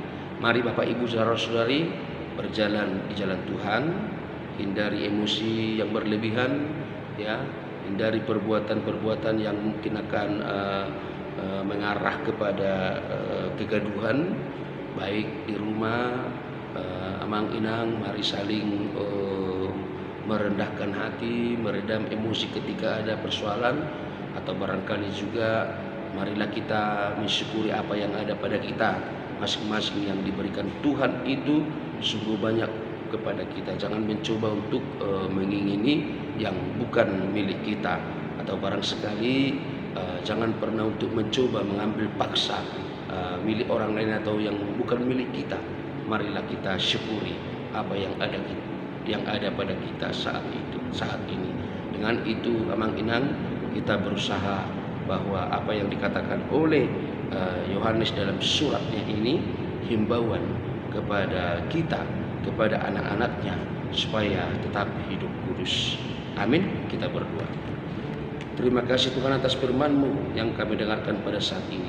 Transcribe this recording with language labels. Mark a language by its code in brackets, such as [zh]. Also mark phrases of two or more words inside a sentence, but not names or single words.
[id] Mari Bapak Ibu Saudara-saudari berjalan di jalan Tuhan, hindari emosi yang berlebihan, ya, hindari perbuatan-perbuatan yang mungkin akan mengarah kepada kegaduhan, baik di rumah, [bbc] amang inang, [id] mari saling merendahkan hati, meredam emosi ketika ada persoalan, atau barangkali juga marilah kita mensyukuri apa yang ada pada kita masing-masing yang diberikan Tuhan itu sungguh banyak kepada kita. Jangan mencoba untuk mengingini yang bukan milik kita, atau barang sekali jangan pernah untuk mencoba mengambil paksa milik orang lain atau yang bukan milik kita. Marilah kita syukuri apa yang ada pada kita saat ini. Dengan itu [bbc] amang inang, [id] kita berusaha bahwa apa yang dikatakan oleh Yohanes dalam suratnya ini, himbauan kepada kita, kepada anak-anaknya, supaya tetap hidup kudus. Amin. Kita berdoa. Terima kasih Tuhan atas firman-Mu yang kami dengarkan pada saat ini.